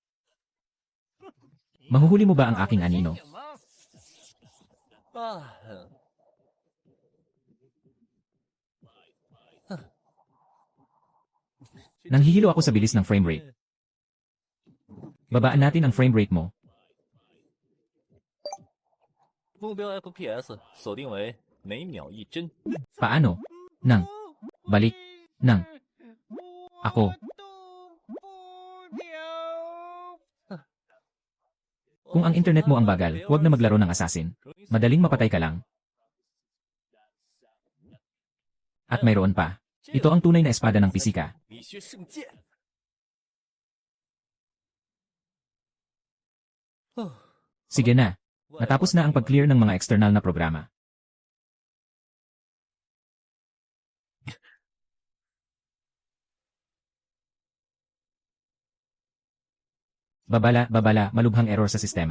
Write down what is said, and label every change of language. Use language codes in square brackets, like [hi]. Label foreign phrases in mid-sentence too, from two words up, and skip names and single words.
[tl] Mahuhuli mo ba ang aking anino? Nanghihilo ako sa bilis ng [en] frame rate. [tl] Babaan natin ang [en] frame rate [tl] mo. [zh] 目标 FPS 锁定为每秒1帧。 [tl] Paano? Nang. Balik. Nang. Ako. Kung ang internet mo ang bagal, huwag na maglaro ng assassin. Madaling mapatay ka lang. At mayroon pa. Ito ang tunay na espada ng pisika. [zh] 理学圣剑。 [tl] Sige na. Natapos na ang pag-clear ng mga external na programa. Babala, malubhang error sa sistema.